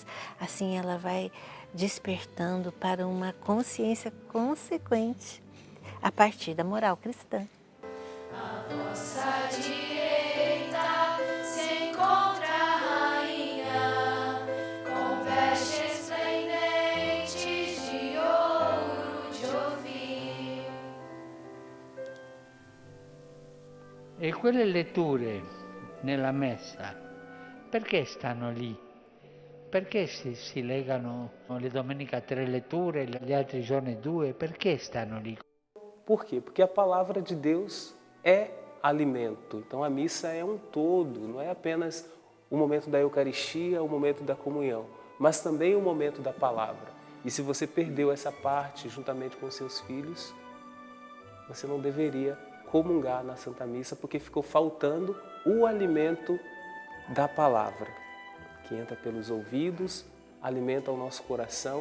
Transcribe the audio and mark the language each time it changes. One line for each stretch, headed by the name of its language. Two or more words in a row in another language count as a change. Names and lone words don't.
Portuguese: Assim ela vai despertando para uma consciência consequente a partir da moral cristã. À vossa direita se encontra a rainha, com vestes esplendentes de ouro de Ofir.
Italian: E quelle letture nella messa, perché stanno lì? Perché si legano le domeniche 3 letture, gli altri giorni 2? Perché stanno lì?
Portuguese: Por quê? Porque a palavra de Deus é alimento. Então a missa é um todo, não é apenas o momento da Eucaristia, o momento da comunhão, mas também o momento da palavra. E se você perdeu essa parte juntamente com seus filhos, você não deveria comungar na Santa Missa, porque ficou faltando o alimento da palavra, que entra pelos ouvidos, alimenta o nosso coração.